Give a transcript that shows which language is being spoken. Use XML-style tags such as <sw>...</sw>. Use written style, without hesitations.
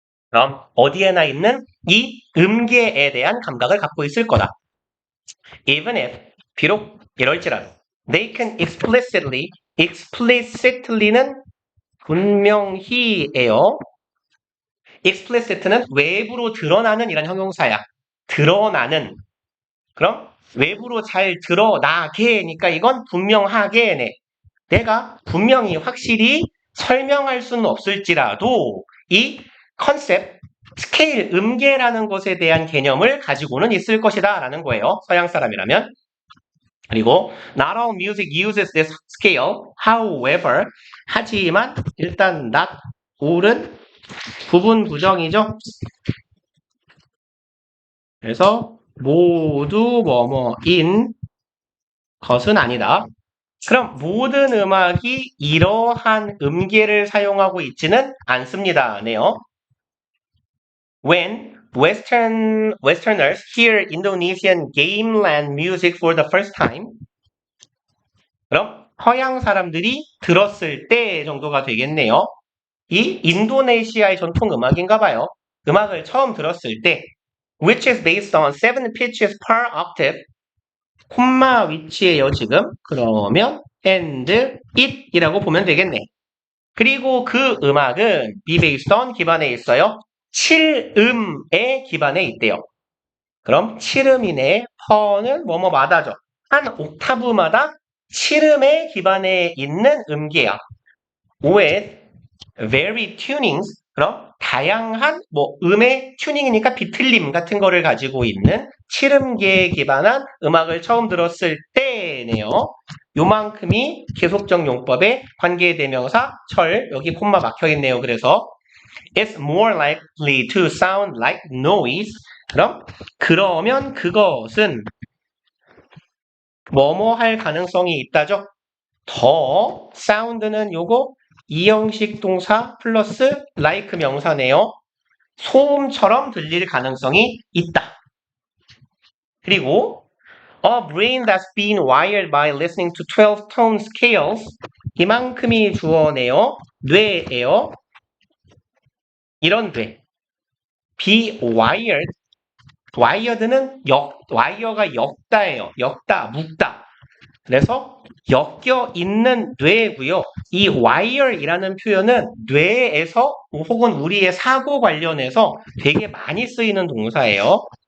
<ko>그럼 어디에나 있는 이 음계에 대한 감각을 갖고 있을 거다.</ko> <en>Even if,</en> <ko>비록 이럴지라도</ko> <en>they can explicitly</en> <ko>는 분명히예요. explicit는 외부로 드러나는 이란 형용사야. 드러나는. 그럼 외부로 잘 드러나게니까 이건 분명하게네. 내가 분명히 확실히 설명할 수는 없을지라도 이 컨셉, 스케일, 음계라는 것에 대한 개념을 가지고는 있을 것이다 라는 거예요. 서양 사람이라면. 그리고</ko> <en>not all music uses this scale. However,</en> <ko>하지만 일단</ko> <en>not all</en> <ko>은 부분 부정이죠. 그래서 모두 뭐뭐인 것은 아니다. 그럼 모든 음악이 이러한 음계를 사용하고 있지는 않습니다네요.</ko> <en>When Westerners hear Indonesian gamelan music for the first time,</en> <ko>그럼 서양 사람들이 들었을 때 정도가 되겠네요. 이 인도네시아의 전통 음악인가 봐요. 음악을 처음 들었을 때</ko> <en>which is based on 7 pitches per octave,</en> <ko>콤마 위치에요 지금. 그러면</ko> <en>and it</en> <ko>이라고 보면 되겠네. 그리고 그 음악은</ko> <en>be based on</en> <ko>기반에 있어요. 7음에 기반에 있대요. 그럼 7음이네. 퍼는 뭐뭐마다죠. 한 옥타브마다 7음에 기반에 있는 음계야.</ko> <en>with very tunings,</en> <ko>그럼 다양한 음의 튜닝이니까 비틀림 같은 거를 가지고 있는 7음계에 기반한 음악을 처음 들었을 때네요. 요만큼이 계속적 용법의 관계대명사 철, 여기 콤마 막혀있네요. 그래서</ko> <en>it's more likely to sound like noise.</en> <ko>그러면 그것은 뭐뭐 할 가능성이 있다죠. 더 사운드는 요거 이형식 동사 플러스 like 명사네요. 소음처럼 들릴 가능성이 있다. 그리고</ko> <en>a brain that's been wired by listening to 12 tone scales,</en> <ko>이만큼이 주어네요. 뇌예요. 이런 뇌.</ko> <en>be wired,</en> <ko>wired는 와이어가 엮다예요. 엮다, 묶다. 그래서 엮여 있는 뇌고요. 이 wire이라는 표현은 뇌에서 혹은 우리의 사고 관련해서 되게 많이 쓰이는 동사예요.</ko>